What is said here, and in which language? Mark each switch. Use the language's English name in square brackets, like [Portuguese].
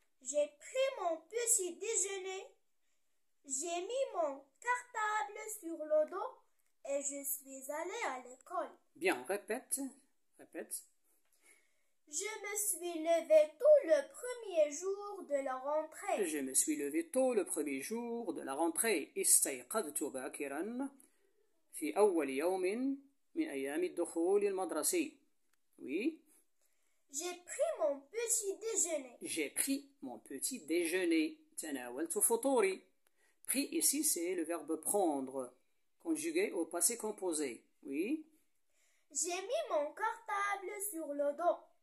[French] J'ai pris mon petit déjeuner. J'ai mis mon cartable sur le dos et je suis allée à l'école. Bien, répète. Répète. Je me suis levé tôt le premier jour de la rentrée. Je me suis levé tôt le premier jour de la rentrée. [Arabic] استيقظت باكرا في أول يوم من أيام الدخول المدرسي. [French] Oui. J'ai pris mon petit déjeuner. J'ai pris mon petit déjeuner. [Arabic] تناولت فطوري. [French] Pris ici, c'est le verbe prendre, conjugué au passé composé. Oui. J'ai mis mon cartable sur le dos.